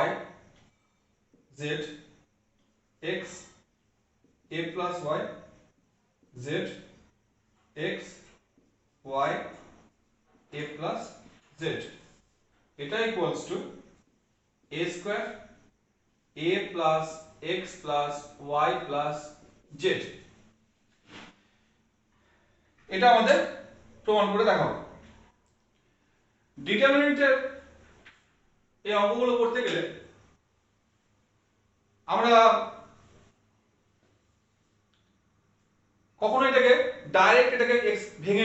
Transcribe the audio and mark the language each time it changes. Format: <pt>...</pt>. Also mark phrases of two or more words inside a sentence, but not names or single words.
<en>z x a plus y z x y a plus z এটা equals to a square a plus x plus y plus z।</en> <bn>এটা আমাদের প্রমাণ করে দেখাবো। ডিটারমিনেন্টের এই অঙ্কগুলো করতে গেলে আমরা কখনো এটাকে ডাইরেক্ট ভেঙে</bn>